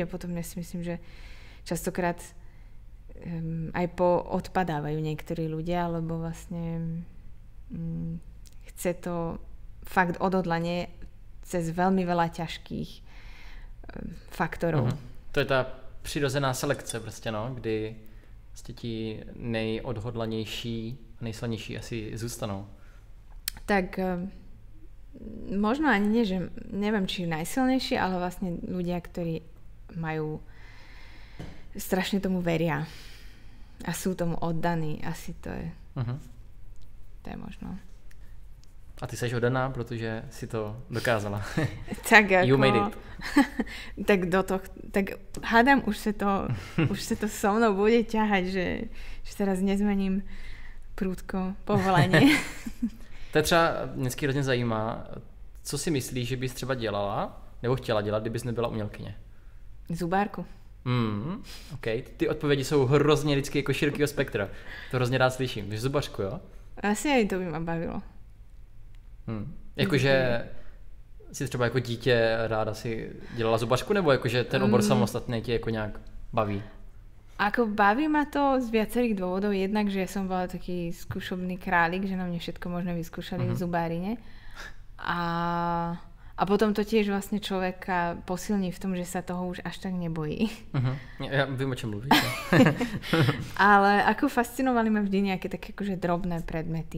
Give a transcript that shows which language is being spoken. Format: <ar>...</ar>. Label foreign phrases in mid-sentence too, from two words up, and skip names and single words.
<sk>A potom ja si myslím, že častokrát aj odpadávajú niektorí ľudia, lebo vlastne chce to fakt odhodlanie cez veľmi veľa ťažkých faktorov.</sk> <cs>To je ta přirozená selekce prostě, no, kdy prostě ti nejodhodlanější a nejsilnější asi zůstanou.</cs> <sk>Tak možno ani nie, že neviem, či najsilnejší, ale vlastne ľudia, ktorí majú strašne tomu veria a sú tomu oddaní, asi to je to je možno.</sk> <cs>A ty seš oddaná, protože si to dokázala.</cs> <sk>Tak ako,</sk> <en>you made it.</en> <sk>tak hádam, už sa to so mnou bude ťahať, že teraz nezmením prudko povolanie.</sk> <cs>To je třeba, mě hrozně zajímá, co si myslíš, že bys třeba dělala, nebo chtěla dělat, kdybys nebyla umělkyně?</cs> <sk>Zubárku. OK.</sk> <cs>Ty odpovědi jsou hrozně vždycky jako širokýho spektra. To hrozně rád slyším. Že zubařku, jo?</cs> <sk>Asi aj to by ma bavilo.</sk> <cs>Jakože si třeba jako dítě ráda si dělala zubařku, nebo jakože ten obor samostatný tě jako nějak baví?</cs> <sk>Ako baví ma to z viacerých dôvodov. Jednak, že som bola taký skúšobný králik, že na mne všetko možno vyskúšali v zubárine. A potom to tiež vlastne človeka posilní v tom, že sa toho už až tak nebojí. Ja viem, o čom mluvíš. Ale ako fascinovali ma vždy nejaké také akože drobné predmety.</sk>